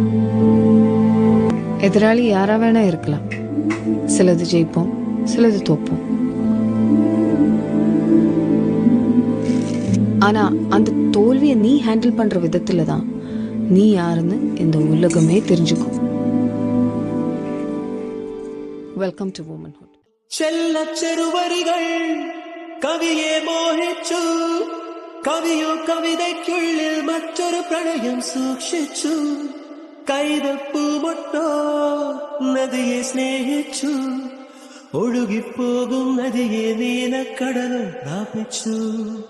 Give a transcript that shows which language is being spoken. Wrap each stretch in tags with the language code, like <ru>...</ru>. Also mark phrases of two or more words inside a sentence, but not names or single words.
<ta>எதிராளி யாரா வேணா இருக்கலாம். சிலது ஜெயிப்போம், சிலது தோப்போம். ஆனா அந்த தோல்வியை நீ ஹேண்டில் பண்ற விதத்துல தான் நீ யாருன்னு இந்த உலகமே தெரிஞ்சுக்கும்.</ta> <en>welcome to womanhood.</en> <ml>ചെല്ല ചെറുവരികൾ കവിയെ മോഹിച്ചു, കവിയോ കവിതയ്ക്കുള്ളിൽ മറ്റൊരു പ്രണയം സൂക്ഷിച്ചു. കൈതപ്പൂ മൊട്ടോ നദിയെ സ്നേഹിച്ചു, ഒഴുകിപ്പോകും നദിയെ നീലക്കടലും ദാപിച്ചു.</ml>